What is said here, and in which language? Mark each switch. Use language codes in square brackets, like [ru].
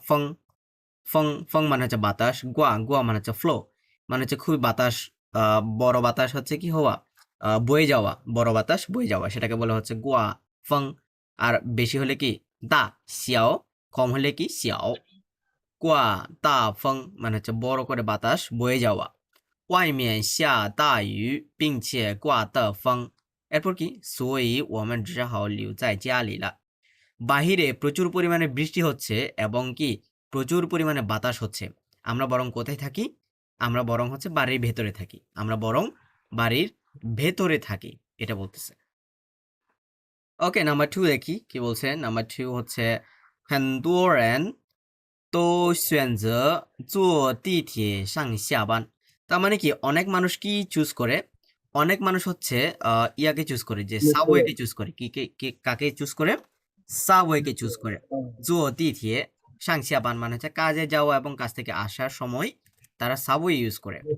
[bn] ফং, ফং ফং মানে হচ্ছে বাতাস, গুয়া গুয়া মানে হচ্ছে ফ্লো, মানে হচ্ছে খুবই বাতাস, বড় বাতাস হচ্ছে কি হওয়া, বয়ে যাওয়া, বড় বাতাস বয়ে যাওয়া, সেটাকে বলা হচ্ছে গুয়া ফং। আর বেশি হলে কি দা শিয়াও, কম হলে কি শিয়াও। গুয়া দা ফং মানে হচ্ছে বড় করে বাতাস বয়ে যাওয়া। [zh] 外面下大雨，并且刮大风。 [bn] এরপর কি, [zh] 所以我们只好留在家里了。 [bn] বাহিরে প্রচুর পরিমাণে বৃষ্টি হচ্ছে এবং কি প্রচুর পরিমাণে বাতাস হচ্ছে, আমরা বরং কোথায় থাকি, আমরা বরং হচ্ছে বাড়ির ভেতরে থাকি, আমরা বরং বাড়ির ভেতরে থাকি, এটা বলতেছে। ওকে, নাম্বার টু দেখি কি বলছে। নাম্বার টু হচ্ছে [zh] 很多人都选择坐地铁上下班। [bn] তার মানে কি, অনেক মানুষ কি চুজ করে, অনেক মানুষ হচ্ছে ইয়াকে চুজ করে, যে সাবওয়েকে চুজ করে, কাকে চুজ করে, সাবওয়েকে চুজ করে। জো তিথিয়ে সাংসিয়াবান মানে হচ্ছে কাজে যাওয়া এবং কাজ থেকে আসার সময় তারা সাবওয়ে ইউজ করে।